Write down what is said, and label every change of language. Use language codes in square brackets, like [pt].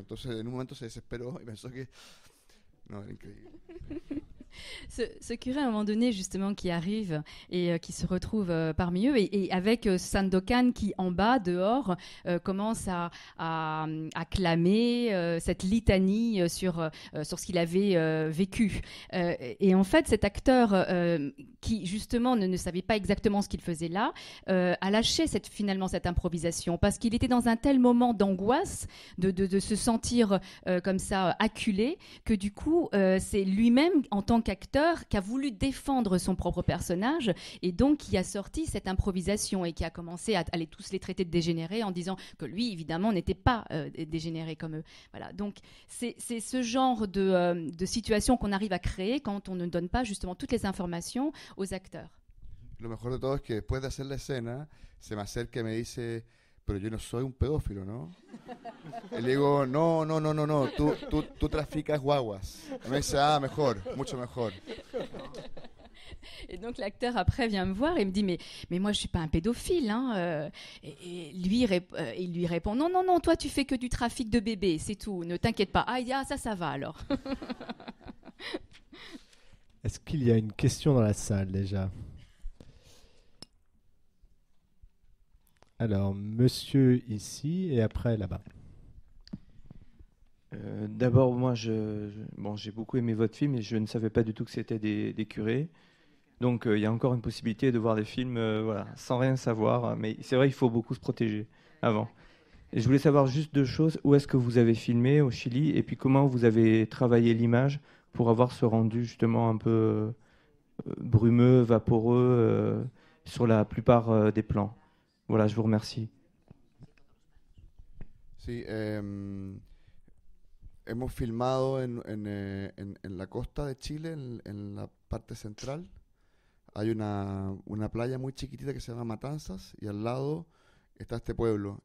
[es] Entonces en un momento se desesperó y pensó que... No, era increíble. [fr] Ce curé à un moment donné justement qui arrive et qui se retrouve parmi eux et avec Sandokan qui en bas dehors commence à clamer cette litanie sur ce qu'il avait vécu et en fait cet acteur qui justement ne savait pas exactement ce qu'il faisait là a lâché finalement cette improvisation parce qu'il était dans un tel moment d'angoisse de se sentir comme ça acculé que du coup c'est lui-même en tant qu'acteur qui a voulu défendre son propre personnage et donc qui a sorti cette improvisation et qui a commencé à aller tous les traiter de dégénérés en disant que lui évidemment n'était pas dégénéré comme eux. Voilà, donc c'est ce genre de situation qu'on arrive à créer quand on ne donne pas justement toutes les informations aux acteurs. [es] Lo mejor de todo es que después de hacer la escena se me acerca y me dice pero yo no soy un pedófilo, ¿no? Y le digo, no, tú traficas guaguas. Y me dice, mejor, mucho mejor. [fr] Et donc l'acteur après vient me voir et me dit mais moi je suis pas un pédophile hein, et lui il lui répond non toi tu fais que du trafic de bébés c'est tout, ne t'inquiète pas. Ça va alors. Est-ce qu'il y a une question dans la salle déjà? Alors, monsieur ici et après là-bas. D'abord, moi, j'ai beaucoup aimé votre film et je ne savais pas du tout que c'était des curés. Donc, il y a encore une possibilité de voir des films sans rien savoir. Mais c'est vrai, il faut beaucoup se protéger avant. Et je voulais savoir juste deux choses. Où est-ce que vous avez filmé au Chili et puis comment vous avez travaillé l'image pour avoir ce rendu justement un peu brumeux, vaporeux sur la plupart des plans. Voilà, je vous remercie. [es] Sí, hemos filmado en la costa de Chile, en la parte central. Hay una playa muy chiquitita que se llama Matanzas y al lado está este pueblo.